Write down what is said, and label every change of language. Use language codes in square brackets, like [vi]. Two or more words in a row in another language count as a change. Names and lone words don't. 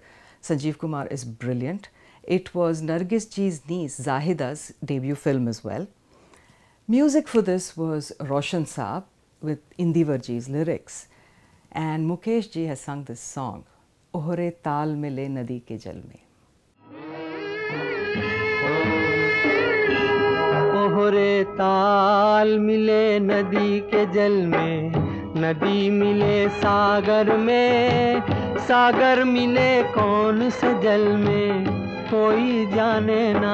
[en] Sanjeev Kumar is brilliant. It was Nargis ji's niece, Zahida's debut film as well. Music for this was Roshan Saab with Indivar ji's lyrics. And Mukesh ji has sung this song, Ohre taal mile nadi ke jal mein. [hi] ओहरे ताल मिले नदी के जल में, नदी मिले सागर में, सागर मिले कौन से जल में, कोई जाने ना।